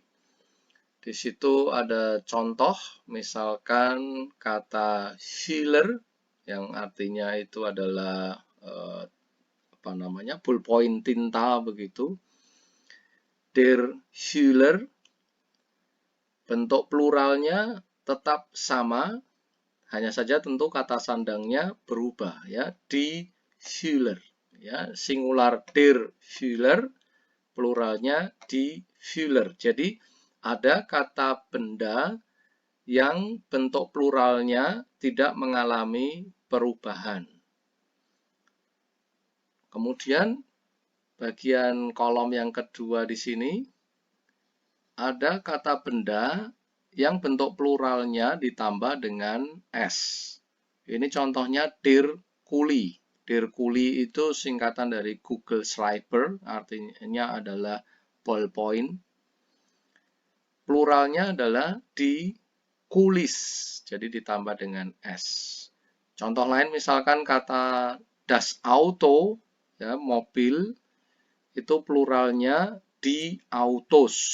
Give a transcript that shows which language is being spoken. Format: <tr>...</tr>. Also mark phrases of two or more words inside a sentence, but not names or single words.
<id>Di situ ada contoh, misalkan kata Schüler yang artinya itu adalah ballpoint tinta begitu.</id> <de>Der Schüler,</de> <id>bentuk pluralnya tetap sama, hanya saja tentu kata sandangnya berubah ya.</id> <de>Die Schüler ya, singular der Schüler, pluralnya die Schüler.</de> <id>Jadi ada kata benda yang bentuk pluralnya tidak mengalami perubahan. Kemudian bagian kolom yang kedua di sini ada kata benda yang bentuk pluralnya ditambah dengan s. Ini contohnya</id> <de>der Kuli. Der Kuli</de> <id>itu singkatan dari</id> <de>Google Schreiber,</de> <id>artinya adalah ballpoint. Pluralnya adalah</id> <de>die Kulis,</de> <id>jadi ditambah dengan s. Contoh lain misalkan kata</id> <de>das Auto,</de> <id>ya, mobil, itu pluralnya</id> <de>die Autos.</de>